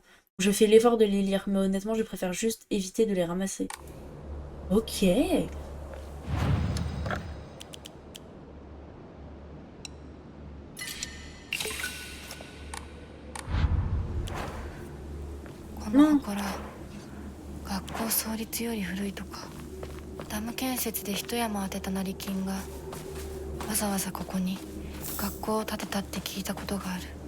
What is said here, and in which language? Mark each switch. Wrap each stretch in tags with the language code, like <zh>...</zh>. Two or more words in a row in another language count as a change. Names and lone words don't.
<fr>Je fais l'effort de les lire, mais honnêtement, je préfère juste éviter de les ramasser. Ok. Non.</fr> <ja>学校創立より古いとか。ダム建設で一山当てた成金がわざわざここに学校を建てたって聞いたことがある。</ja>